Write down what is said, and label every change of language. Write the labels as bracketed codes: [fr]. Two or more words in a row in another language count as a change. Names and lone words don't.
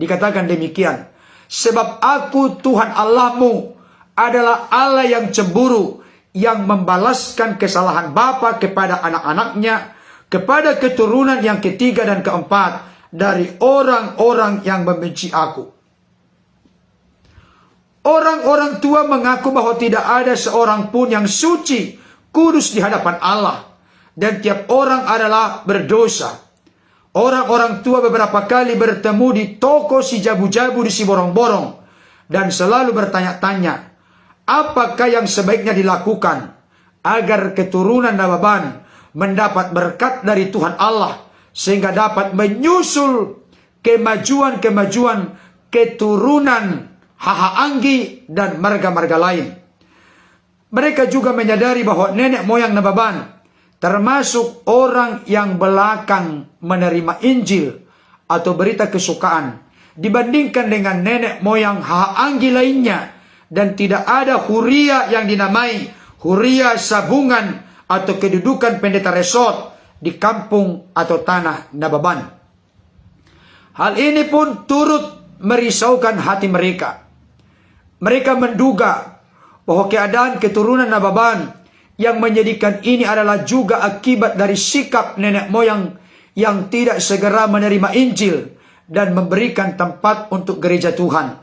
[id] Dikatakan demikian, sebab aku Tuhan Allahmu adalah Allah yang cemburu, yang membalaskan kesalahan bapa kepada anak-anaknya, kepada keturunan yang ketiga dan keempat dari orang-orang yang membenci aku. Orang-orang tua mengaku bahwa tidak ada seorang pun yang suci, kudus di hadapan Allah, dan tiap orang adalah berdosa. Orang-orang tua beberapa kali bertemu di toko si jabu-jabu di si borong-borong, dan selalu bertanya-tanya, apakah yang sebaiknya dilakukan agar keturunan Nababan mendapat berkat dari Tuhan Allah, sehingga dapat menyusul kemajuan-kemajuan keturunan Hahaanggi dan marga-marga lain. Mereka juga menyadari bahwa nenek moyang Nababan termasuk orang yang belakang menerima Injil atau berita kesukaan dibandingkan dengan nenek moyang Hahaanggi lainnya, dan tidak ada huria yang dinamai huria sabungan atau kedudukan pendeta resort di kampung atau tanah Nababan. Hal ini pun turut merisaukan hati mereka. Mereka menduga bahwa keadaan keturunan Nababan yang menjadikan ini adalah juga akibat dari sikap nenek moyang yang tidak segera menerima Injil dan memberikan tempat untuk gereja Tuhan.